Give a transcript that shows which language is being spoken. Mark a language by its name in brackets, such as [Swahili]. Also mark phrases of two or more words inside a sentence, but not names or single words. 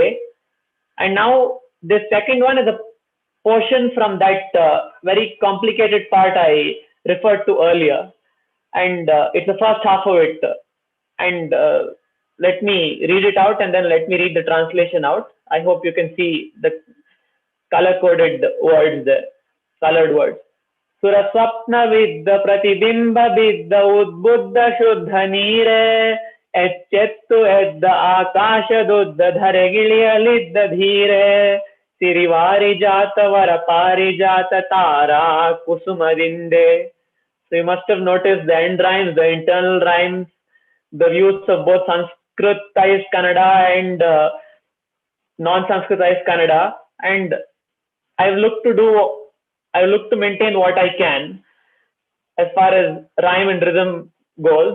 [English] And now the second one is a portion from that very complicated part I referred to earlier. And it's the first half of it. And let me read it out, and then let me read the translation out. I hope you can see the color-coded words there, colored words. [Kannada] ಸುರಸ್ವಪ್ನ ವಿದ್ದ ಪ್ರತಿಬಿಂಬ ಬಿದ್ದ ಉದ್ಬುದ್ಧ ಶುದ್ಧ ನೀರೆ ಎಚ್ಚೆತ್ತು ಎದ್ದ ಆಕಾಶದುದ್ದ ಧರೆಗಿಳಿಯಲಿದ್ದ ಧೀರೆ ಸಿರಿವಾರಿಜಾತವರ ಪಾರಿಜಾತ ತಾರಾ ಕುಸುಮದಿಂದೆ. [English] So you must have noticed the end rhymes, the internal rhymes, the use of both Sanskritized Kannada and non-Sanskritized Kannada. And I've looked to maintain what I can as far as rhyme and rhythm goes.